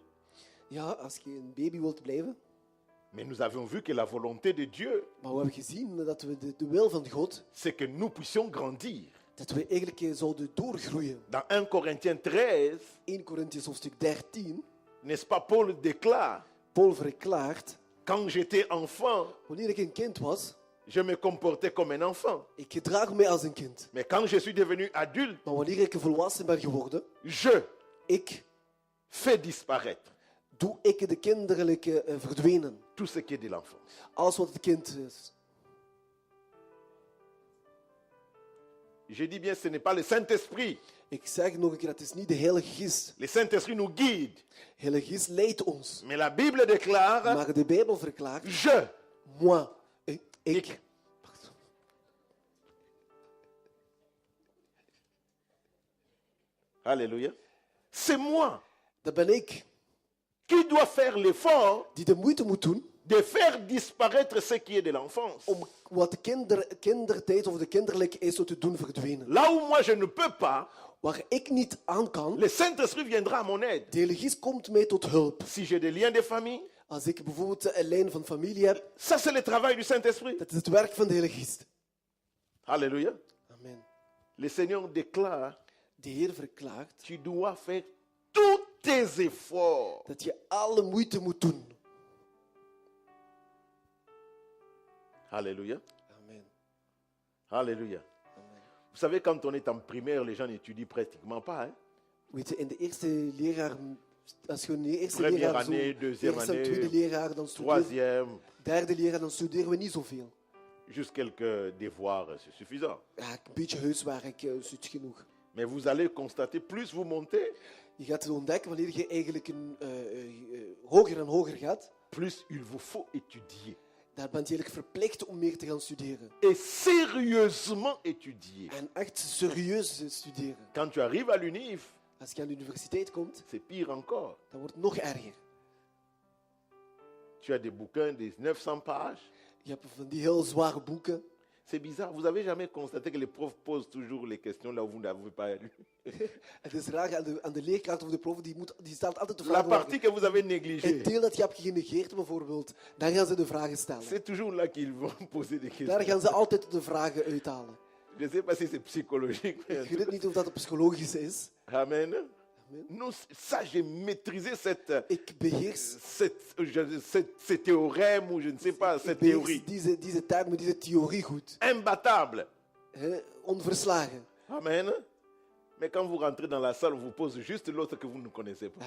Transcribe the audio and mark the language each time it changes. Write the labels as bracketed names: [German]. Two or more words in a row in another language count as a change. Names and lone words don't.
[Dutch] Ja, als je een baby wilt blijven. [French] Mais nous avons vu que la volonté de Dieu, [Dutch] Maar we hebben gezien dat we de wil van God, [French] c'est que nous puissions grandir. [Dutch] dat we eigenlijk zouden doorgroeien. [French] Dans 1 Corinthiens 13, [Dutch] 1 Korintiërs hoofdstuk 13. [French] n'est-ce pas, Paul déclare, [Dutch] Paul verklaart. [French] quand j'étais enfant, [Dutch] Wanneer ik een kind was, [French] je me comportais comme un enfant. [Dutch] Ik gedraag me als een kind. [French] Mais quand je suis devenu adulte, [Dutch] Maar wanneer ik volwassen ben geworden, ik [French] fais disparaître [Dutch] doe ik de kinderlijke verdwenen. [French] tout ce qui est de l'enfance. [Dutch] Alles wat het kind is. [French] Je dis bien, ce n'est pas le Saint-Esprit. [Dutch] Ik zeg nog een keer, het is niet de Heilige Geest. [French] Le Saint-Esprit nous guide. [Dutch] De Heilige Geest leidt ons. [French] Mais la Bible déclare, [Dutch] Maar de Bijbel verklaart, [French] je. [Dutch] moi, ik. [French] Alléluia. C'est moi [Dutch] Dat ben ik, [French] qui dois faire l'effort [Dutch] die de moeite moet doen [French] de faire disparaître ce qui est de l'enfance. [Dutch] om wat de kindertijd of de kinderlijke is te doen verdwijnen. [French] Là où moi je ne peux pas, [Dutch] Waar ik niet aan kan, [French] le Saint-Esprit viendra à mon aide. [Dutch] de Heilige Geest komt mij tot hulp. [French] Si j'ai des liens de famille, [Dutch] Als ik bijvoorbeeld een lijn van familie heb, [French] ça c'est le travail du Saint-Esprit. [Dutch] dat is het werk van de Heilige Geest. [French] Alléluia. [Dutch] Amen. [French] Le Seigneur déclare, [Dutch] De Heer verklaart [French] tu dois faire tous tes efforts. [Dutch] dat je alle moeite moet doen. [French] Alléluia. [Dutch] Amen. [French] Alléluia. [Dutch] Amen. [French] Vous savez, quand on est en primaire, les gens n'étudient pratiquement pas. Hein? [Dutch] Weet je, in de eerste leraar, als je in de eerste [French] Première [Dutch] leraar zo, [French] année, deuxième [Dutch] eerste en [French] année, [Dutch] tweede leraar, dan studeer, [French] Troisième, [Dutch] derde leraar, dan studeren we niet zoveel. [French] juste quelques devoirs, c'est suffisant. [Dutch] Ja, een beetje huiswerk is genoeg. [French] Mais vous allez constater, plus vous montez, [Dutch] Je gaat het ontdekken wanneer je eigenlijk hoger en hoger gaat, [French] plus il vous faut étudier. [Dutch] dan ben je eigenlijk verplicht om meer te gaan studeren. [French] Et sérieusement étudier. [Dutch] En echt serieus studeren. [French] Quand tu arrives à l'UNIF, [Dutch] Als je aan de universiteit komt, [French] c'est pire encore. [Dutch] dan wordt het nog erger. [French] Tu as des bouquins de 900 pages. [Dutch] Je hebt van die heel zware boeken. [French] C'est bizarre. Vous avez jamais constaté que les profs posent toujours les questions là où vous n'avez pas lu. [Dutch] Het is raar, aan de leerkracht of de prof, die stelt altijd de [French] La [Dutch] vragen. [French] partie que vous avez [Dutch] Het [French] négligée, [Dutch] deel dat je hebt genegeerd bijvoorbeeld, daar gaan ze de vragen stellen. [French] c'est toujours là qu'ils vont poser des [Dutch] Daar [French] questions. [Dutch] gaan ze altijd de vragen uithalen. [French] Je ne sais pas si c'est psychologique. mais en [Dutch] Ik [French] tout [Dutch] weet niet of dat psychologisch is. [French] cas, Amen. Non, ça, j'ai maîtrisé [Dutch] Ik beheers, [French] ces théorèmes ou je ne sais pas, [Dutch] ik [French] cette [Dutch] beheers [French] théorie. [Dutch] deze termen, deze theorie goed. [French] Imbattable. [Dutch] Onverslagen. [French] Amen. Mais quand vous rentrez dans la salle, on vous pose juste l'autre que vous ne connaissez pas.